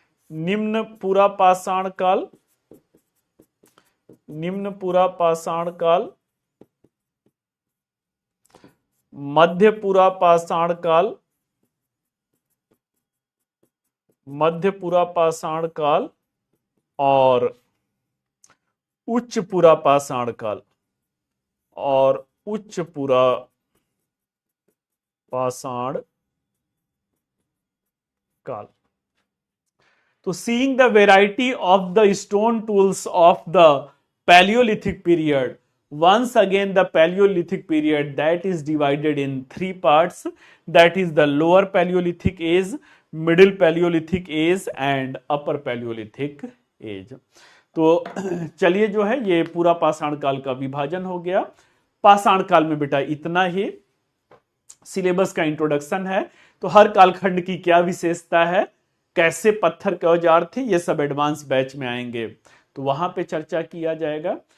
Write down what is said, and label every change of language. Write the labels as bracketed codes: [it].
[hi] निम्न पूरा पाषाण काल, निम्न पूरा पाषाण काल, मध्य पूरा पाषाण काल, मध्य पूरा पाषाण काल और उच्च पूरा पाषाण काल, और उच्च पूरा पाषाण काल। [en] तो seeing the variety of the stone tools of the Paleolithic period, once again the Paleolithic period that is divided in 3 parts, that is the lower Paleolithic age, middle Paleolithic age and upper Paleolithic age। [hi] तो चलिए जो है ये पूरा पाषाण काल का विभाजन हो गया। पाषाण काल में बेटा इतना ही सिलेबस का इंट्रोडक्शन है। तो हर कालखंड की क्या विशेषता है, कैसे पत्थर के औजार थे, ये सब एडवांस बैच में आएंगे तो वहां पे चर्चा किया जाएगा।